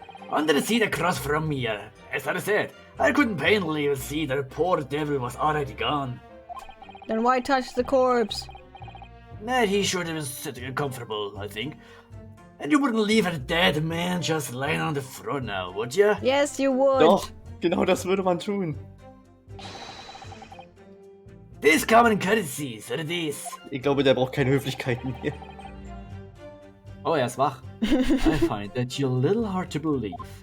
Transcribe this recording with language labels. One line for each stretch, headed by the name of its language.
English: Under the seat across from me, as I said, I couldn't painfully see that the poor devil was already gone. Then why touch the corpse? Nah, he sure was sitting comfortable, I think. And you wouldn't leave a dead man just lying on the floor now, would ya? Yes, you would.
German: Doch, genau das würde man tun.
English: This common courtesy, so it is.
German: Ich glaube, der braucht keine Höflichkeiten mehr. Oh, er ist wach.
English: I find that you're a little hard to believe.